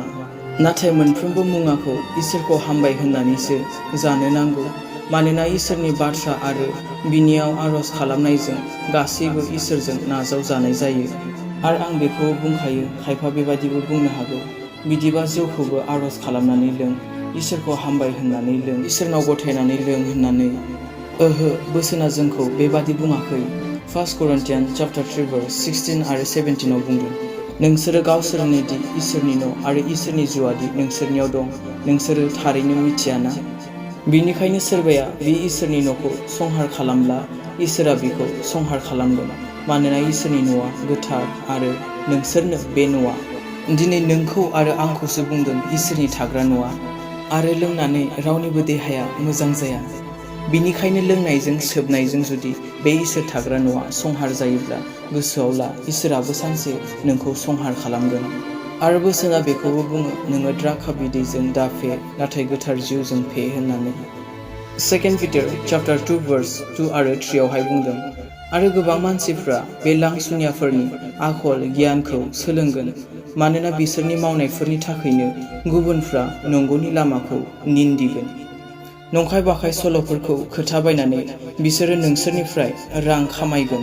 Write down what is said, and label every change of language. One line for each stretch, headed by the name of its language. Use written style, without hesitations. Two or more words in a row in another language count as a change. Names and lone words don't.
Bodo: नाथाय मोनफ्रोमबो मुवाखौ इसोरखौ हामबाय होननानैसो जानो नांगौ, मानोना इसोरनि बाथ्रा आरो बिनियाव आरज खालामनायजों गासैबो इसोरजों नाजावजानाय जायो। आरो आं बेखौ बुंखायो, खायफा बेबादिबो बुंनो हागौ, बिदिबा जौखौबो आरज खालामनानै लों, इसोरखौ हामबाय होननानै लों, इसोरनाव गथायनानै लों होननानै। ओहो, बोसोना जोंखौ बेबादि बुङाखै।
English: 1 Corinthians chapter 3 verse 16
Bodo: आरो 17 आव बुंदों, नोंसोरो गावसोरनो दि इसोरनि न' आरो इसोरनि जिउआदि नोंसोरनियाव दं, नोंसोरो थारैनो मिथियाना? बिनिखायनो सोरबाया बे इसोरनि न'खौ संहार खालामब्ला इसोरा बिखौ संहार खालामगोन, मानोना इसोरनि न'आ गोथार आरो नोंसोरनो बे न'आ। दिनै नोंखौ आरो आंखौसो बुंदों इसोरनि थाग्रा न'आ। आरो लोंनानै रावनिबो देहाया मोजां जाया। बिनिखायनो लोंनायजों सोबनायजों जुदि बे इसोर थाग्रा न'आ संहार जायोब्ला गोसोआव ला, इसोराबो सानसे नोंखौ संहार खालामगोन। आरो बोसोना बेखौबो बुङो, नोङो द्राखा बिदैजों दाफे, नाथाय गोथार जिउजों फे होननानै।
English: 2 Peter chapter 2 verse 2
Bodo: आरो 3 आवहाय बुंदों, आरो गोबां मानसिफ्रा बे लांसुनियाफोरनि आखल गियानखौ सोलोंगोन, मानोना बिसोरनि मावनायफोरनि थाखायनो गुबुनफ्रा नंगौनि लामाखौ निन्दिगोन। नंखाय बाखाय सल'फोरखौ खोथा बायनानै बिसोरो नोंसोरनिफ्राय रां खामायगोन।